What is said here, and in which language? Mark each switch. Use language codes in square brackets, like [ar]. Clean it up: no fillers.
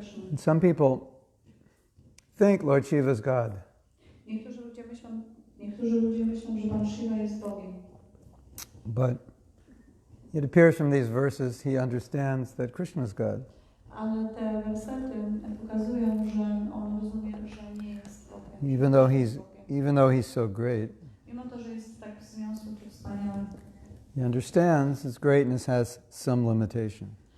[en] And some people think Lord Shiva is God. [pl] Niektórzy ludzie myślą, że Pan Shiva jest Bogiem. [en] But it appears from these verses he understands that Krishna is God. [pl] Ale te wersety pokazują, że on rozumie, że nie jest Bogiem. [en] Even though he's so great. [pl] Mimo to, że jest tak wzniosły czy wspaniały. [en] He understands his greatness has some limitation.